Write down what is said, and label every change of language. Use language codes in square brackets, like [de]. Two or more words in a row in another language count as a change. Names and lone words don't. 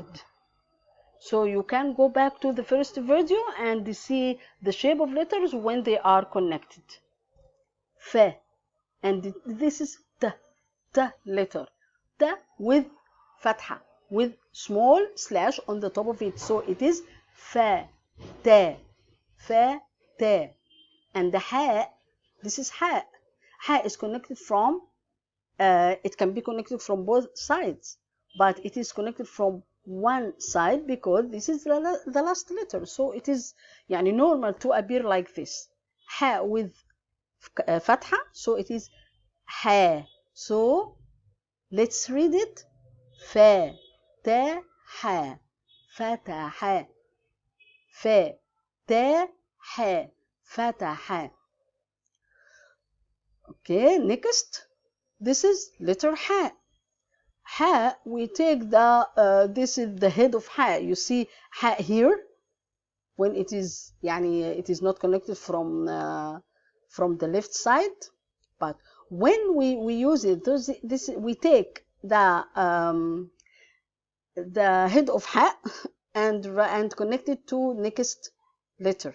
[en] So you can go back to the first video and see the shape of letters when they are connected. Fa. And this is ta, ta letter. Ta with fatha, with small slash on the top of it. So it is fa, ta, fa, ta. And the ha, this is ha. Ha is connected from, it can be connected from both sides, but it is connected from one side because this is the last letter. So it is normal to appear like this. Ha with fatha, so it is ha. So let's read it. Fa, ta, ha, fataha. Fa, ta, ha, fataha. Okay, next. This is letter ha. Ha, we take this is the head of ha. You see ha here when it is it is not connected from the left side, but when we use it, this we take the head of ha and connect it to next letter.